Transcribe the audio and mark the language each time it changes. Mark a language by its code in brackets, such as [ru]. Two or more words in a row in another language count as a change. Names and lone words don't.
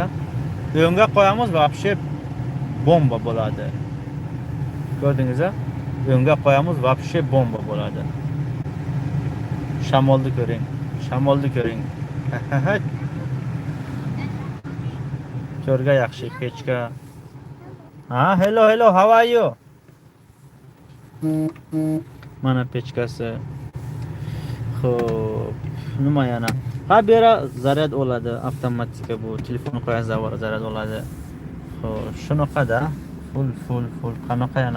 [uz] O'ngga qo'yamiz, вообще bomba bo'ladi. Ko'rdingiz-a? O'ngga qo'yamiz, вообще bomba bo'ladi. Shamolni ko'ring. Shamolni ko'ring. Cho'rga yaxshi pechka. [en] Hello, how are you? [uz] Mana pechkasi. Xo'p, nima yana? Bera zaryad oladi, avtomatika bu. Telefon qo'yasiz, zaryad oladi. Xo'p, shunaqada full. Qanaqa yana?